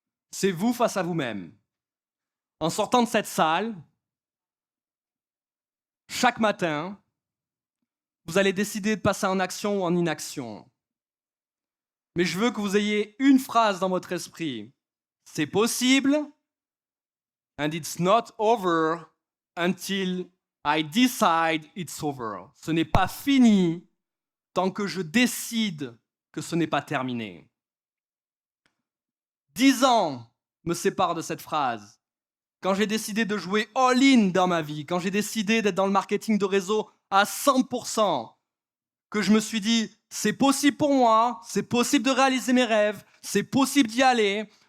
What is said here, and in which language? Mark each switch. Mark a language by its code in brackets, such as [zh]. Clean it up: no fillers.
[fr] C'est vous face à vous-même. En sortant de cette salle, chaque matin, vous allez décider de passer en action ou en inaction. Mais je veux que vous ayez une phrase dans votre esprit. C'est possible, [en] and it's not over until I decide it's over. [fr] Ce n'est pas fini tant que je décide que ce n'est pas terminé. 10 ans me séparent de cette phrase. Quand j'ai décidé de jouer all-in dans ma vie, quand j'ai décidé d'être dans le marketing de réseau à 100%, que je me suis dit, c'est possible pour moi, c'est possible de réaliser mes rêves, c'est possible d'y aller,